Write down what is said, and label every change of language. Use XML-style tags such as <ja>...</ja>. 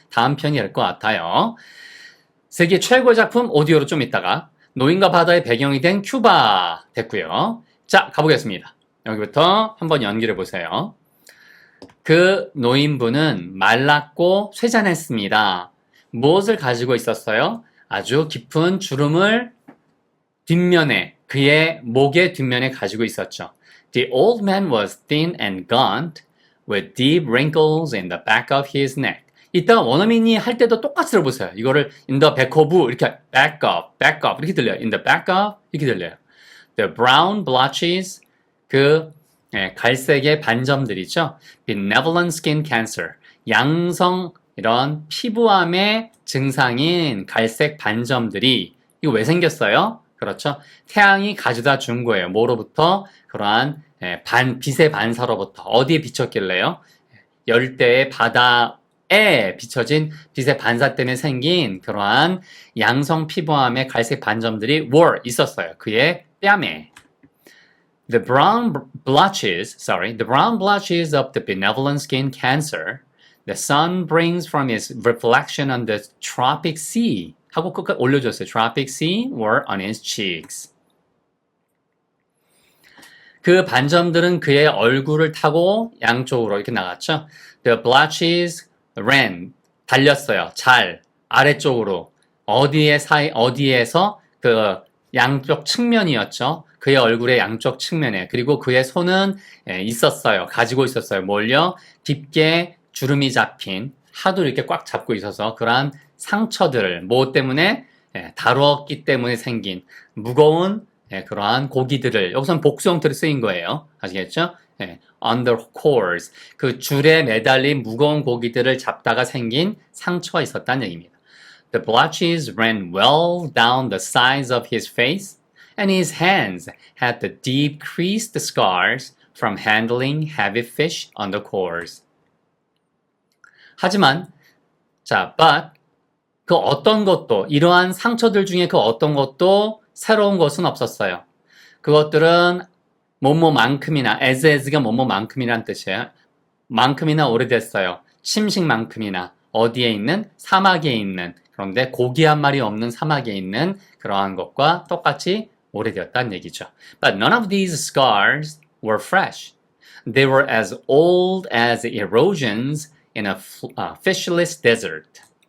<ko>다음 편이 될 것 같아요. 세계 최고의 작품 오디오로 좀 있다가 노인과 바다의 배경이 된 큐바 됐고요. 자, 가보겠습니다. 여기부터 한번 연기를 보세요. 그 노인분은 말랐고 쇠잔했습니다. 무엇을 가지고 있었어요? 아주 깊은 주름을 뒷면에 그의 목의 뒷면에 가지고 있었죠.</ko> <en>The old man was thin and gaunt, with deep wrinkles in the back of his neck.</en> <ko>이따가 원어민이 할 때도 똑같이 들어보세요. 이거를</ko> <en>in the back of</en> <ko>이렇게</ko> <en>back up</en> <ko>이렇게 들려요.</ko> <en>in the back of</en> <ko>이렇게 들려요.</ko> <en>The brown blotches</en> <ko>갈색의 반점들이죠.</ko> <en>Benevolent skin cancer</en> <ko>양성 이런 피부암의 증상인 갈색 반점들이 이거 왜 생겼어요? 그렇죠. 태양이 가져다 준 거예요. 뭐로부터? 그러한 빛의 반사로부터. 어디에 비쳤길래요? 열대의 바다에 비춰진 빛의 반사 때문에 생긴 그러한 양성 피부암의 갈색 반점들이 있었어요. 그의 뺨에.</ko> <en>The brown blotches of the benevolent skin cancer the sun brings from its reflection on the tropic sea.</en> <ko>하고 끝까지 올려줬어요.</ko> <en>Tropic sea were on his cheeks.</en> <ko>그 반점들은 그의 얼굴을 타고 양쪽으로 이렇게 나갔죠.</ko> <en>The blotches ran,</en> <ko>달렸어요. 잘, 아래쪽으로. 어디에서 그 양쪽 측면이었죠. 그의 얼굴의 양쪽 측면에. 그리고 그의 손은 있었어요. 가지고 있었어요. 뭘요? 깊게 주름이 잡힌, 하도 이렇게 꽉 잡고 있어서 그러한 상처들, 뭐 때문에? 다루었기 때문에 생긴 무거운 그러한 고기들을, 여기서는 복수 형태로 쓰인 거예요. 아시겠죠?</ko> <en>on the cores,</en> <ko>그 줄에 매달린 무거운 고기들을 잡다가 생긴 상처가 있었다는 얘기입니다.</ko> <en>The blotches ran well down the sides of his face, and his hands had the deep creased scars from handling heavy fish on the cores.</en> <ko>하지만, but 그 어떤 것도, 이러한 상처들 중에 그 어떤 것도 새로운 것은 없었어요. 그것들은 뭐뭐만큼이나, as가 뭐뭐만큼이란 뜻이에요. 만큼이나 오래됐어요. 침식만큼이나, 어디에 있는? 사막에 있는, 그런데 고기 한 마리 없는 사막에 있는 그러한 것과 똑같이 오래되었다는 얘기죠.</ko> <en>But none of these scars were fresh. They were as old as erosions in a fishless desert.</en>